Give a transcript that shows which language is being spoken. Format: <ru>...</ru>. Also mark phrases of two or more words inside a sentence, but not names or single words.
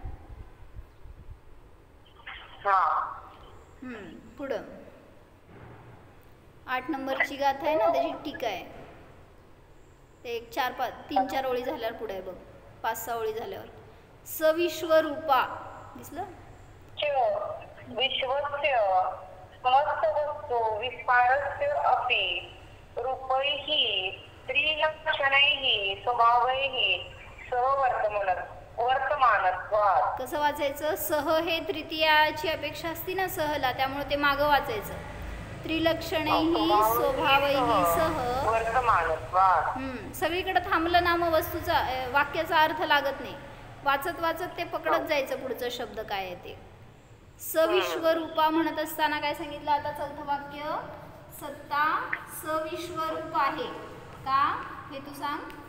<mr>पुढं 8 नंबरची गाथा आहे ना, त्याची टीका आहे. ते 3-4 ओळी झाल्यावर पुढे आहे बघ, 5-6 ओळी झाल्यावर. सविश्वरूपा दिसलं?</mr> <sa>विश्वस्य समस्त वस्तू विस्तारस्य अपि रूपैः त्रिलक्षणैः स्वभावैः वर्तमानत्वात्.</sa> <mr>कसं वाचायचं? सह हे तृतीयाची अपेक्षा असती ना सहला, त्यामुळे ते मागं वाचायचं.</mr> <sa>त्रिलक्षणैः स्वभावैः सह वर्तमानत्वात्.</sa> <mr>सगळीकडे थांबलं ना मग वस्तूचा वाक्याचा अर्थ लागत नाही. वाचत वाचत ते पकडत जायचं पुढचं शब्द काय आहे ते. सविश्वरूपा म्हणत असताना काय सांगितलं आता चौथं वाक्य? सत्ता सविश्वरूप आहे का हे तू सांग.</mr>